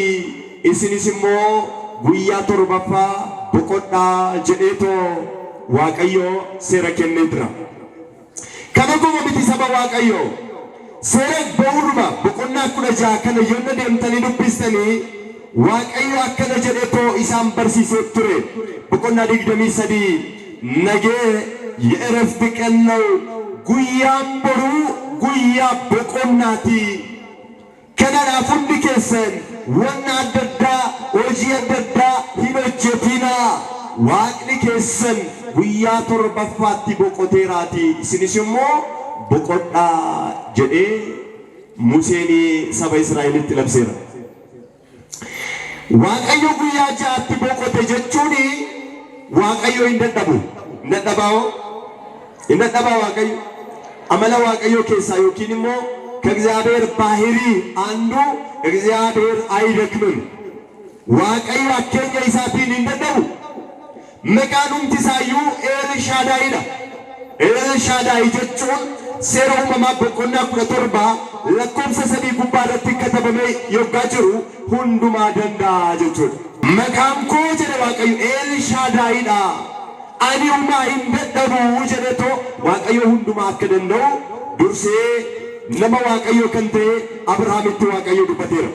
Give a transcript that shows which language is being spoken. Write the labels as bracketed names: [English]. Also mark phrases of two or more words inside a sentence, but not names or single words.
[Oromo] Isinis immoo guyyaa 7ffaa boqodhaa jedheetoo waaqayyo seera kennee jira. Kana qofa miti saba waaqayyo seera ba'uudhuma boqonnaa 16 kana yoonna deemtanii dubbistanii waaqayyo akkana jedhetoo isaan barsiisee ture. Boqonnaa 23 nagee [Amharic] የዕረፍት ቀን ነው [Oromo] guyyaan boruu guyyaa boqonnaati. Kanaaf hundi keessan wanna adda addaa hojii adda addaa hin hojjetinaa. Waaqni keessan guyyaa torbaffaatti boqoteeraati isinis immoo boqodhaa jedhee Museen saba Israa'elitti labseera. Waaqayyo guyyaa ja'aatti boqote jechuun waaqayyo hin dadhabu. Hin dadhabaa waaqayyo amala waaqayyo keessaa yookiin immoo [Amharic] ከእግዚአብሔር ባህሪ አንዱ እግዚአብሔር አይደክምም። [Oromo] waaqayyo akkeenya isaatiin hin dadhabu. Maqaan isaayyu ኤልሻዳይidha. ኤልሻዳይ jechuun seera uumamaa boqonnaa 17 lakkoofsa 3 gubbaarratti katabamee yoggaa jiru hundumaa danda'a jechuudha. Maqaan koo jedhe waaqayyo ኤልሻዳይidha. Ani uumaa hin dadhabu jedhetoo waaqayyo hundumaa akka danda'u dursee nama waaqayyo kan ta'e Abrahaamitti waaqayyo dubbateera.